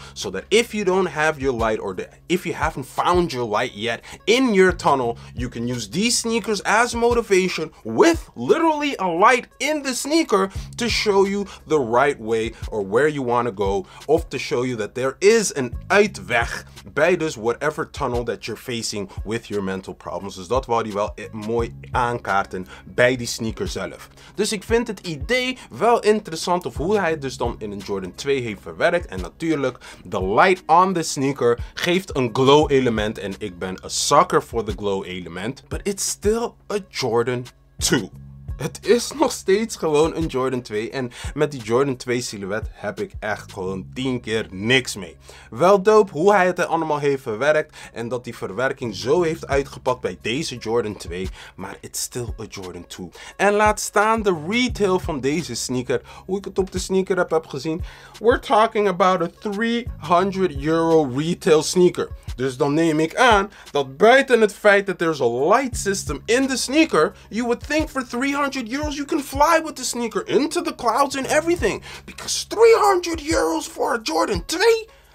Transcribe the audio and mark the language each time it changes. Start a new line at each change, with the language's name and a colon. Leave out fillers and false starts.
English: So that if you don't have your light or if you haven't found your light yet in your tunnel, you can use these sneakers as motivation with literally a light in the sneaker to show you the right way or where you want to go,
Dutch: of
English: to show you that there is an
Dutch: uitweg bij dus
English: whatever tunnel that you're facing with your mental problems.
Dutch: Dus dat wou hij wel mooi aankaarten bij die sneaker zelf. Dus ik vind het idee wel interessant of hoe hij het dus dan in een Jordan 2 heeft verwerkt. En natuurlijk, de
English: light on the sneaker
Dutch: geeft een
English: glow element
Dutch: en ik ben
English: a sucker for the glow element. But it's still a Jordan 2.
Dutch: Het is nog steeds gewoon een Jordan 2 en met die Jordan 2 silhouet heb ik echt gewoon 10 keer niks mee. Wel dope hoe hij het allemaal heeft verwerkt en dat die verwerking zo heeft uitgepakt bij deze Jordan 2, maar
English: it's still a Jordan 2.
Dutch: En laat staan de retail van deze sneaker, hoe ik het op de sneaker heb gezien.
English: We're talking about a €300 retail sneaker.
Dutch: Dus dan neem ik aan dat buiten het feit dat
English: there's a light system in the sneaker, you would think for €300 you can fly with the sneaker into the clouds and everything. Because €300 for a Jordan 2?